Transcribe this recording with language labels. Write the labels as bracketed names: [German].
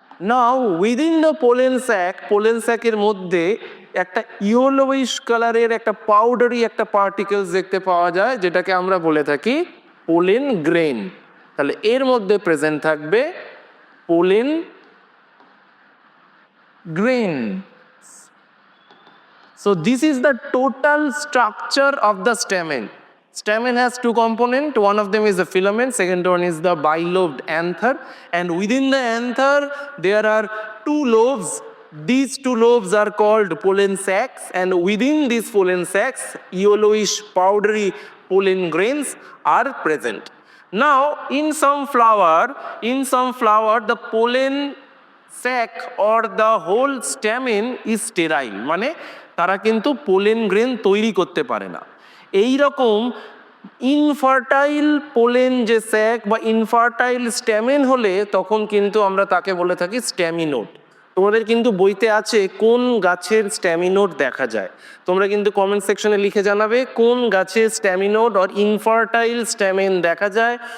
[English] now within the [Bangla] pollen স্যাকের মধ্যে একটা yellowish কালারের একটা পাউডারি একটা পার্টিকেলস দেখতে পাওয়া যায়, যেটাকে আমরা বলে থাকি পোলেন গ্রেন। তাহলে এর মধ্যে প্রেজেন্ট থাকবে pollen grain. [English] So this is the total structure of the stamen. Stamen has two components. One of them is the filament, second one is the bilobed anther. And within the anther, there are two lobes. These two lobes are called pollen sacs. And within these pollen sacs, yellowish powdery pollen grains are present. Now, in some flower, the pollen sac or the whole stamen is sterile, [Bangla] মানে তারা কিন্তু pollen grain তৈরি করতে পারে না। এই রকম infertile pollen যে স্যাক বা ইনফার্টাইল স্ট্যামেন হলে তখন কিন্তু আমরা তাকে বলে থাকি স্ট্যামিনোড। তোমাদের কিন্তু বইতে আছে কোন গাছের স্ট্যামিনোড দেখা যায়। তোমরা কিন্তু কমেন্ট সেকশনে লিখে জানাবে কোন গাছের স্ট্যামিনোড অর ইনফার্টাইল স্ট্যামেন দেখা যায়।